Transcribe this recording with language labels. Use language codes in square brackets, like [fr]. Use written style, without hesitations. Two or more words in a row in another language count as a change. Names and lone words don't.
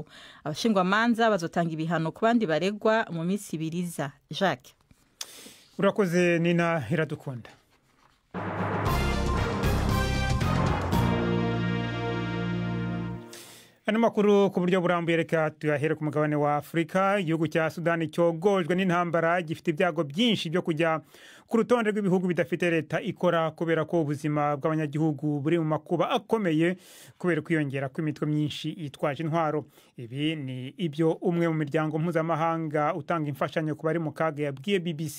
[rn] Abashingwamanza bazotanga ibihano ku bandi baregwa mu minsi ibiriza. Jacques urakoze Nina Iradukunda. Ano makuru ku buryo burambuye reka tuyahere ku mugabane wa Afrika. Igihugu cya Sudani cyogojwe n'intambara gifite ibyago byinshi byo kujya ku rutonde rw'ibihugu bidafite leta ikora kubera ko ubuzima bw'abanyagihugu buri mu makuba akomeye kubera kwiyongera kw'imitwe myinshi yitwaje intwaro. Ibi ni ibyo umwe mu miryango mpuzamahanga utanga imfashanyo ku bari mu kaga yabwiye BBC.